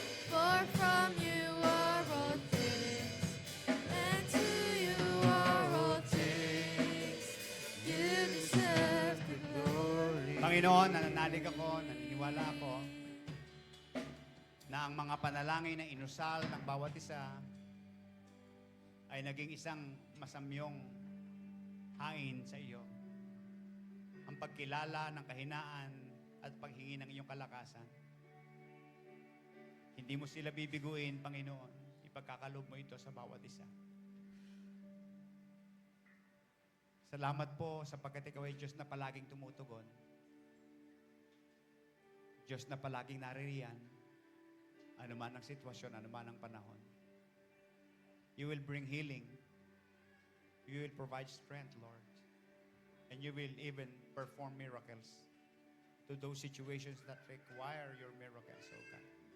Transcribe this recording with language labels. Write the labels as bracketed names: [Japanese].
[English] For from you are all things, and to you are all things. You deserve the glory. [Filipino] Panginoon, nananalig ako, naniniwala ako na ang mga panalangin na inusal ng bawat isa ay naging isang masamyong hain sa iyo. Ang pagkilala ng kahinaan at paghingi ng iyong kalakasan. Hindi mo sila bibiguin, Panginoon. Ipagkakalob mo ito sa bawat isa. Salamat po sapagkat ikaw ay Diyos na palaging tumutugon. Diyos na palaging naririyan. Ano man ang sitwasyon, ano man ang panahon. [English] You will bring healing. You will provide strength, Lord. And you will even perform miracles. to those situations that require your miracles, oh God.